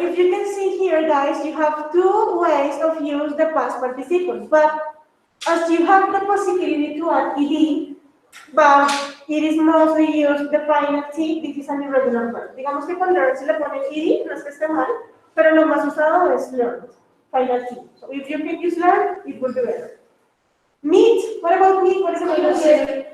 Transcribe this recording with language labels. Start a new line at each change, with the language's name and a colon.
English: If you can see here, guys, you have two ways of use the past participle. But as you have the possibility to add ed, but it is mostly used the final T, this is an irregular verb.
Spanish: Digamos que con learn se le pone ed, no es que esté mal, pero lo más usado es learned, final T.
English: So if you can use learn, it will be better. Meet, what about meet? What is the meaning of meet?